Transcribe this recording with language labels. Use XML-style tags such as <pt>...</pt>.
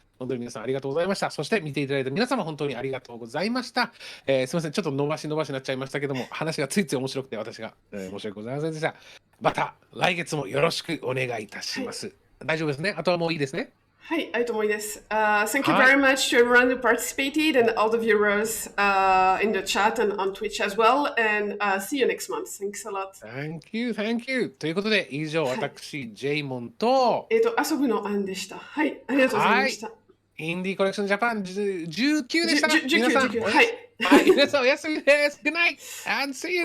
<ja>本当に皆さんありがとうございました。そして見ていただいた皆様本当にありがとうございました。すみません、ちょっと伸ばしになっちゃいましたけども、話がついつい面白くて私が、申し訳ございませんでした。また来月もよろしくお願いいたします。はい、大丈夫ですね。あとはもういいですね。はい、ありがとうございます。</ja> <en>Thank you very much to everyone who participated and all the viewers in the chat and on Twitch as well. And see you next month. Thanks a lot. Thank you.</en> <ja>ということで、以上、私、ジェイモンと、遊ぶの案でした。はい、ありがとうございました。インディーコレクションジャパン19でしたな。 19。はい。皆さんおやすみです。</ja> <en>Good night and see you.</en>